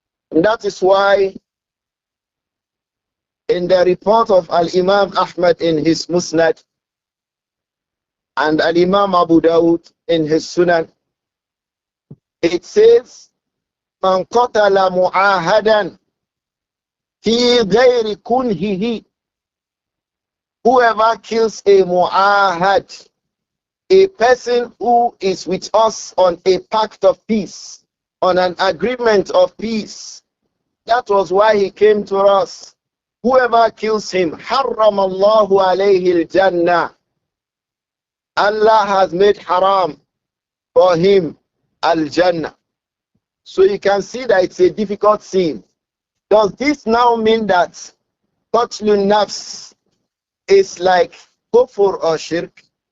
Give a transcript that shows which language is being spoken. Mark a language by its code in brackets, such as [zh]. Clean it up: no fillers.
[en] And that is why in the report of Al-Imam Ahmad in his Musnad and Al-Imam Abu Dawud in his Sunan, it says, [ar] Man qatala mu'ahadan fi ghayri kunhihi. [en] Whoever kills a mu'ahad, a person who is with us on a pact of peace, on an agreement of peace, that was why he came to us. Whoever kills him, [ar] حرم الله عليه الجنة. [en] Allah has made haram for him al-Jannah. So you can see that it's a difficult sin. Does this now mean that qatlun nafs is like kufr or shirk?